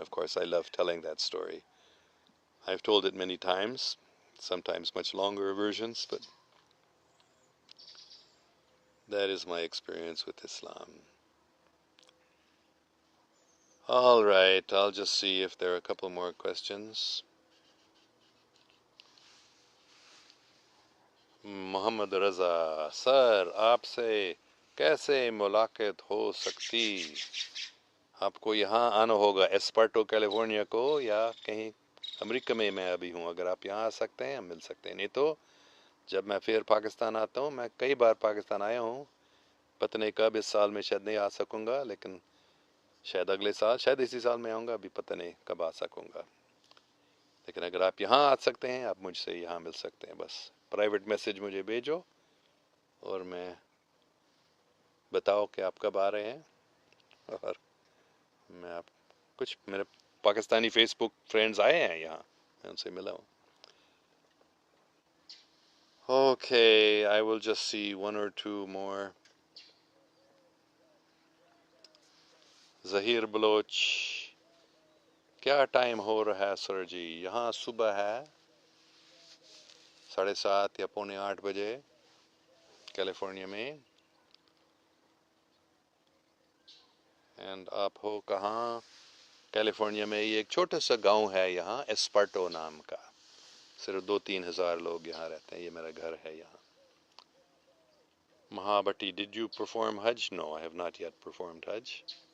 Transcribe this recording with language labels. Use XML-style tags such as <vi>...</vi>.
<en>Of course, I love telling that story. I've told it many times, sometimes much longer versions, but that is my experience with Islam. All right, I'll just see if there are a couple more questions. Muhammad Raza, sir,</en> <hi>आपसे कैसे मुलाकात हो सकती? आपको यहाँ आना होगा एस्पर्टो California को, या कहीं अमेरिका में मैं अभी हूँ. अगर आप यहाँ आ सकते हैं हम मिल सकते हैं, नहीं तो जब मैं फिर पाकिस्तान आता हूँ, मैं कई बार पाकिस्तान आया हूँ, पता नहीं कब, इस साल में शायद नहीं आ सकूँगा, लेकिन शायद अगले साल, शायद इसी साल में आऊँगा, अभी पता नहीं कब आ सकूँगा. लेकिन अगर आप यहाँ आ सकते हैं, आप मुझसे यहाँ मिल सकते हैं. बस प्राइवेट मैसेज मुझे भेजो और मैं बताओ कि आप कब आ रहे हैं, और मैं आप कुछ मेरे पाकिस्तानी फेसबुक फ्रेंड्स आए हैं यहाँ, मैं उनसे मिला हूँ.</hi> <en>Okay, I will just see one or two more.</en> <hi>Zahir Baloch, क्या टाइम हो रहा है सर जी? यहाँ सुबह है 7:30 या 7:45 बजे कैलिफोर्निया में. एंड आप हो कहाँ? कैलिफोर्निया में ये एक छोटा सा गांव है यहाँ, एस्पर्टो नाम का. सिर्फ 2-3 हज़ार लोग यहाँ रहते हैं. ये मेरा घर है यहाँ.</hi> <en>Mahabati, did you perform Hajj? No, I have not yet performed Hajj.</en>